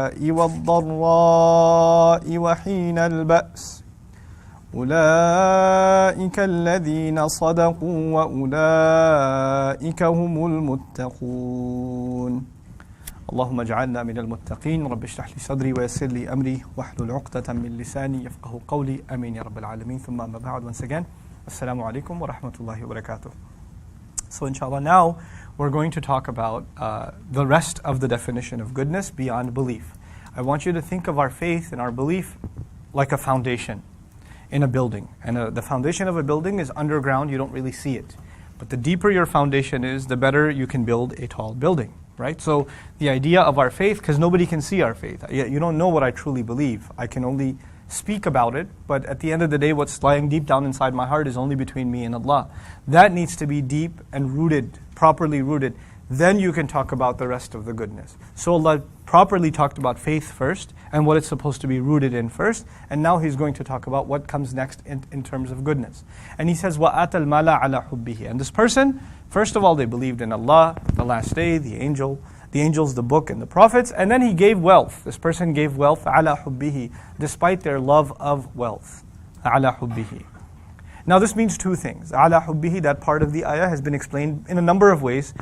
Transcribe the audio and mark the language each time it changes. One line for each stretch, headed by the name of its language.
Arabic: والضراء وحين البأس أولئك الذين صدقوا وأولئك هم المتقون اللهم اجعلنا من المتقين رب اشرح لي صدري ويسر لي أمري واحلل عقدة من لساني يفقه قولي آمين يا رب العالمين ثم أما بعد.
English: Once again,
Arabic: Assalamu alaikum wa rahmatullahi wa barakatuh.
English: So inshallah now we're going to talk about the rest of the definition of goodness beyond belief. I want you to think of our faith and our belief like a foundation in a building. And the foundation of a building is underground, you don't really see it. But the deeper your foundation is, the better you can build a tall building, right? So the idea of our faith, because nobody can see our faith. You don't know what I truly believe. I can only speak about it, but at the end of the day, what's lying deep down inside my heart is only between me and Allah. That needs to be deep and rooted, properly rooted. Then you can talk about the rest of the goodness. So Allah properly talked about faith first and what it's supposed to be rooted in first. And now He's going to talk about what comes next in terms of goodness. And He says,
Arabic: وَآتَى الْمَالَ عَلَى حُبِّهِ.
English: And this person, first of all, they believed in Allah, the last day, the angels, the book, and the prophets. And then he gave wealth. This person gave wealth
Arabic: عَلَى حُبِّهِ,
English: despite their love of wealth.
Arabic: عَلَى حُبِّهِ.
English: Now this means two things. Ala hubbihi, that part of the ayah has been explained in a number of ways.